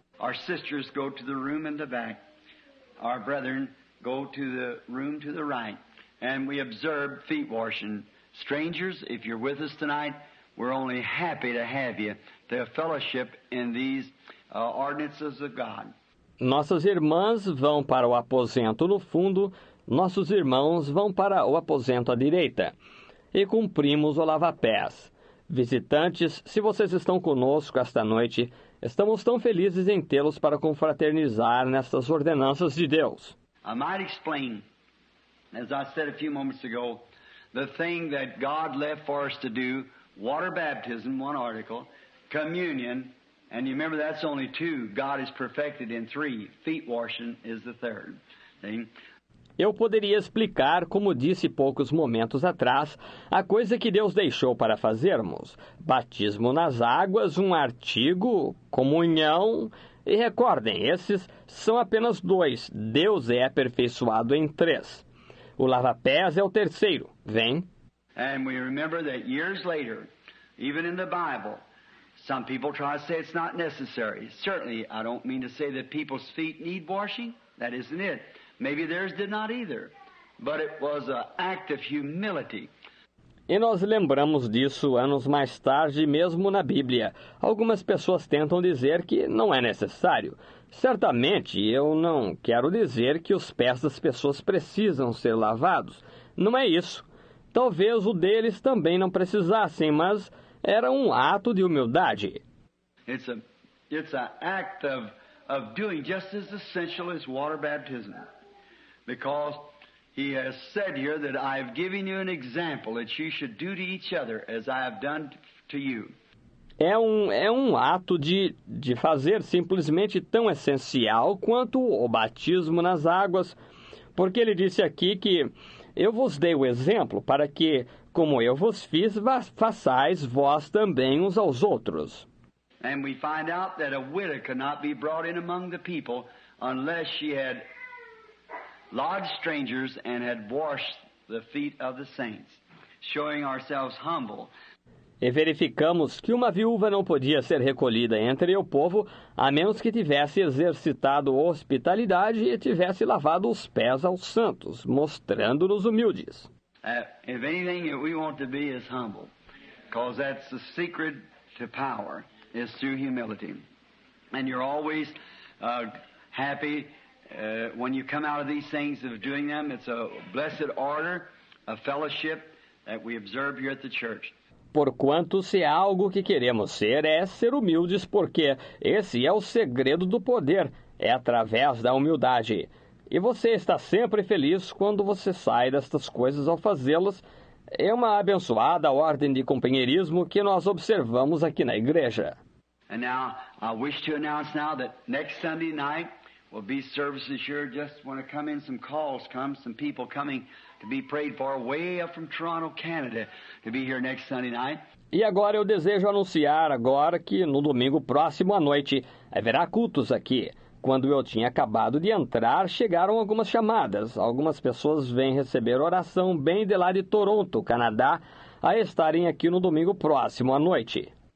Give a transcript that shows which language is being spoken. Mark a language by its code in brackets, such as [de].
[en] Our sisters go to the room in the back. Our brethren go to the room to the right. And we observe feet washing. Strangers, if you're with us tonight, we're only happy to have you to fellowship in these ordinances of God. [pt] Nossas irmãs vão para o aposento no fundo, nossos irmãos vão para o aposento à direita. E cumprimos o lava-pés. Visitantes, se vocês estão conosco esta noite, estamos tão felizes em tê-los para confraternizar nestas ordenanças de Deus. [en] I might explain, as I said a few moments ago, the thing that God left for us to do, water baptism, one article, communion, and you remember that's only two. God is perfected in three. Feet washing is the third. See? [pt] Eu poderia explicar, como disse poucos momentos atrás, a coisa que Deus deixou para fazermos. Batismo nas águas, um artigo, comunhão. E recordem, esses são apenas dois. Deus é aperfeiçoado em três. O lava-pés é o terceiro. Vem. [en] And we remember that years later, even in the Bible, some people try to say it's not necessary. Certainly, I don't mean to say that people's feet need washing. That isn't it. Maybe theirs did not either. But it was an act of humility. [pt] E nós lembramos disso anos mais tarde, mesmo na Bíblia. Algumas pessoas tentam dizer que não é necessário. Certamente, eu não quero dizer que os pés das pessoas precisam ser lavados. Não é isso. Talvez o deles também não precisassem, mas era um ato de humildade. [en] It's an act of doing just as essential as water baptism. Because he has said here that I have given you an example that you should do to each other as I have done to you. [pt] É um ato de fazer simplesmente tão essencial quanto o batismo nas águas, porque ele disse aqui que eu vos dei o exemplo para que, como eu vos fiz, façais vós também uns aos outros. [en] And we find out that a widow could not be brought in among the people unless she had lodged strangers and had washed the feet of the saints, showing ourselves humble. [pt] E verificamos que uma viúva não podia ser recolhida entre o povo a menos que tivesse exercitado hospitalidade e tivesse lavado os pés aos santos, mostrando-nos humildes. [en] If anything that we want to be is humble, because that's the secret to power, is through humility. And you're always happy when you come out of these things of doing them. It's a blessed order, a fellowship that we observe here at the church. [pt] Porquanto, se há algo que queremos ser, é ser humildes, porque esse é o segredo do poder, é através da humildade. E você está sempre feliz quando você sai destas coisas ao fazê-las. É uma abençoada ordem de companheirismo que nós observamos aqui na igreja. [en] And now, I wish to announce now that next Sunday night will be services here. Just want to come in, some calls come, some people coming to be prayed for way up from Toronto, Canada, to be here next Sunday night. [pt] E agora eu desejo anunciar agora que no domingo próximo à noite haverá cultos aqui. Quando eu tinha acabado de entrar, chegaram algumas chamadas. Algumas pessoas vêm receber oração bem de lá de Toronto, Canadá, a estarem aqui no domingo próximo à noite.